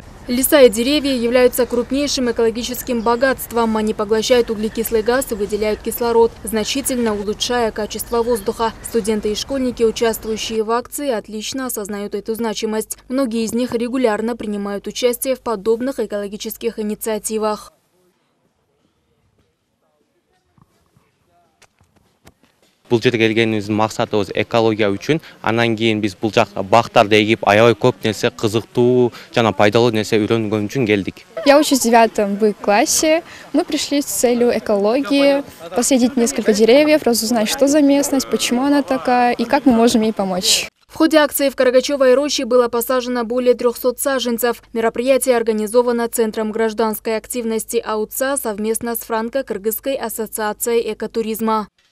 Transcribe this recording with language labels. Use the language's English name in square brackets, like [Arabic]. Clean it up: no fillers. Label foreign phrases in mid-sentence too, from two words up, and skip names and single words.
[Russian] Леса и деревья являются крупнейшим экологическим богатством. Они поглощают углекислый газ и выделяют кислород, значительно улучшая качество воздуха. Студенты и школьники, участвующие в акции, отлично осознают эту значимость. Многие из них регулярно принимают участие в подобных экологических инициативах. [Kazakh] Бұл жерге келгеніміздің мақсаты осы экология үшін. [Kyrgyz] Анан кейін біз бұл жаққа бақтарды егіп, аябай көп нәрсе қызықтуу жана пайдалуу нәрсе үйрөнгөн үчүн келдик. [Russian] Я учусь в 9 Б-классе. Мы пришли с целью экологии, посадить несколько деревьев, разузнать, что за местность, почему она такая и как мы можем ей помочь. В ходе акции в Карагачевой роще было посажено более 300 саженцев. Мероприятие организовано Центром гражданской активности АУЦА совместно с Франко-Кыргызской ассоциацией экотуризма.